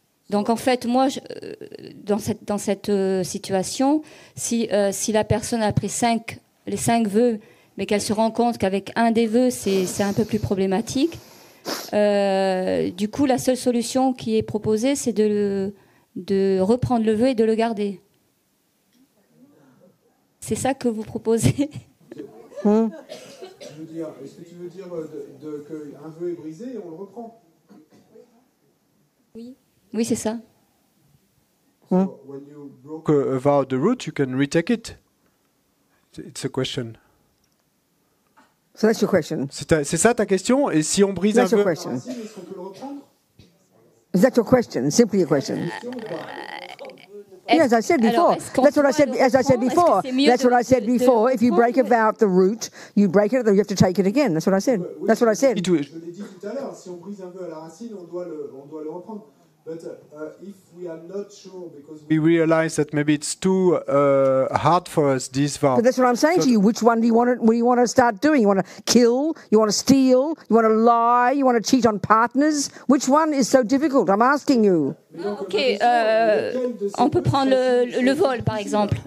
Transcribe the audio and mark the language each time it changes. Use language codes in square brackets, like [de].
[fr] Donc en fait, moi, dans cette situation, si la personne a pris les 5 vœux, mais qu'elle se rend compte qu'avec un des vœux, c'est un peu plus problématique, du coup, la seule solution qui est proposée, c'est de reprendre le vœu et de le garder. C'est ça que vous proposez? Est-ce que tu veux dire qu'un vœu est brisé et on le reprend? Oui, c'est ça. [en] So when you broke a vow at the root, you can retake it. It's a question. So that's your question. [fr] C'est ça ta question? Et si on brise un [en] That's your [fr] vœu, [en] question. [fr] est-ce qu'on peut le reprendre? [en] Is that your question? Simply your question? Yes, I said before. That's what I said. As I said before. That's what I said before. If you break a vow at the root, you break it, then you have to take it again. That's what I said. That's what I said. [fr] Je l'ai dit tout à l'heure. Si on brise un vœu à la racine, on doit le reprendre. [en] But if we are not sure, because we realize that maybe it's too hard for us, these vows. But that's what I'm saying to you. Which one do you want to start doing? You want to kill? You want to steal? You want to lie? You want to cheat on partners? Which one is so difficult? I'm asking you. [fr] Ok, on peut prendre le vol, par exemple.